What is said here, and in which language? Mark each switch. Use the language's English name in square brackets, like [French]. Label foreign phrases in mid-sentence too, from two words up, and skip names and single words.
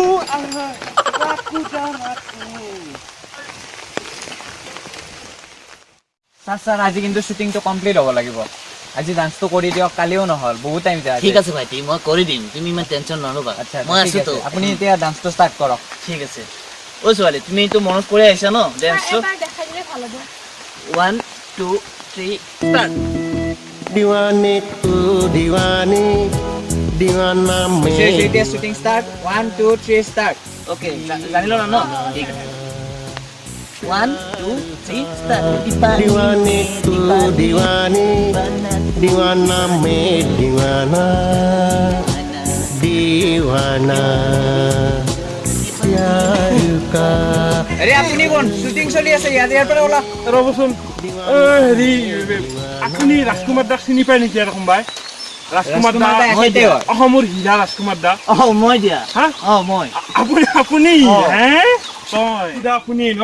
[Assamese] স্যার আজি কিন্তু শুটিংটো কমপ্লিট হ'ব লাগিব আজি ডান্সটো কৰি দিয়ক কালিও নহল বহুত টাইম যায় ঠিক আছে ভাইটি মই কৰি দিম তুমি ইমান টেনচন নল'বা আচ্ছা মই আছো তো আপুনি এতিয়া ডান্সটো ষ্টাৰ্ট কৰক ঠিক আছে ও ছোৱালী তুমি এইটো মনত কৰি আহিছা ন ডেন্সটো এবাৰ দেখাই দিলে ভাল হ'ব 1 2 3 ষ্টাৰ্ট [Hindi] दीवाने तू दीवानी दीवाना मैं [Assamese] এতিয়া [English] shooting start [Assamese] 1 2 3 ষ্টাৰ্ট ওকে জানিলো না ন ঠিক আছে 1 2 3 ষ্টাৰ্ট [Hindi] दीवाने तू दीवानी दीवाना मैं दीवाना दीवाना प्यार का [Assamese] আরে আপুনি কোন শুটিং চলি আছে ইয়াৰ পৰা ওলা ৰ'বচোন হেৰি আপুনি ৰাজকুমাৰ দাক চিনি পায় নেকি আৰু কোনোবাই ৰাজকুমাৰ দা অসমৰ হীৰা ৰাজকুমাৰ দা মই দিয়া হা মই আপুনি হে তই আপুনি ন